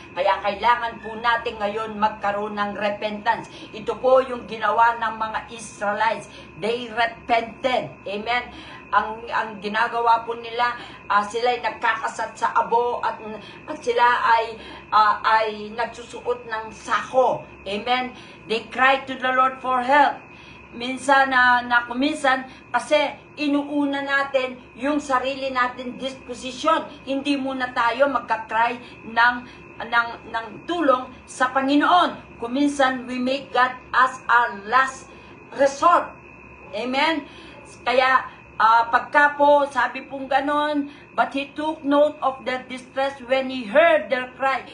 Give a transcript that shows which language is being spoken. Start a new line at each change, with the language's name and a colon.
Filipino: Kaya kailangan po natin ngayon magkaroon ng repentance. Ito po yung ginawa ng mga Israelites.
English: They repented.
Filipino: Amen. Ang ginagawa po nila, sila ay nagkakasat sa abo at sila ay nagsusuot ng sako. Amen.
English: They cried to the Lord for help.
Filipino: Minsan kuminsan kasi inuuna natin yung sarili natin disposition. Hindi muna tayo magka-cry ng tulong sa Panginoon.
English: Kuminsan we make God as our last resort. Amen.
Filipino: Kaya pagka po sabi pong ganon,
English: but He took note of their distress when He heard their cry.